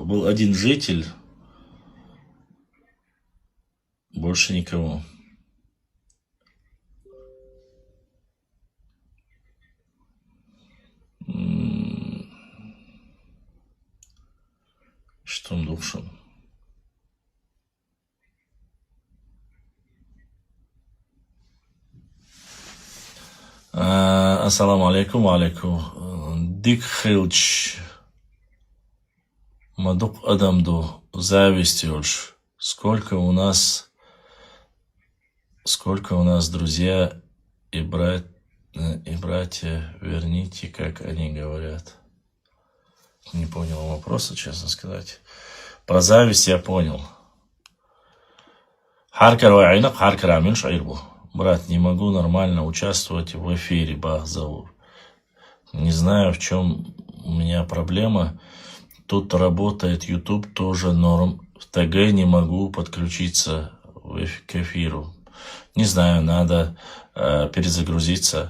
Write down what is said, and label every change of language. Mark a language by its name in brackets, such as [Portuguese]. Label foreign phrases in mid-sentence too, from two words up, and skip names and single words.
[Russian] Был один житель. Больше никого. Что он должен? [Arabic] السلام عليكم، عليكم. [Chechen] Дик хилч. Мадук адамду. [Russian] Зависть уж. Сколько у нас друзья и братья, верните, как они говорят. Не понял вопроса, честно сказать. Про зависть я понял. [Chechen] Харкар вайнак, харкар амин шаирбу. [Russian] Брат, не могу нормально участвовать в эфире, Бахзаур. Не знаю, в чем у меня проблема. Тут работает YouTube, тоже норм. В ТГ не могу подключиться к эфиру. Не знаю, надо перезагрузиться.